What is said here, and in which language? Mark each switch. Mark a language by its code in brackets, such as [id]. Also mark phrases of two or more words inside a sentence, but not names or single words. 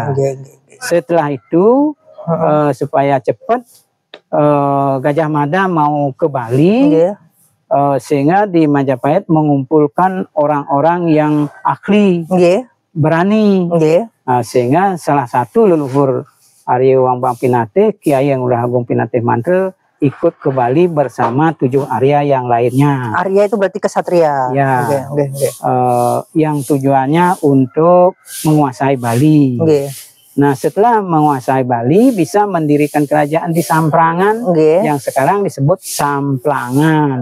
[id] Setelah itu supaya cepat Gajah Mada mau ke Bali, sehingga di Majapahit mengumpulkan orang-orang yang ahli, berani. Nah, sehingga salah satu leluhur Arya Wang Pinatih, Kiai Anglurah Agung Pinatih Mantre, ikut ke Bali bersama 7 Arya yang lainnya. Arya itu berarti kesatria. Ya. Yang tujuannya untuk menguasai Bali. Nah, setelah menguasai Bali bisa mendirikan kerajaan di Samprangan yang sekarang disebut Samplangan.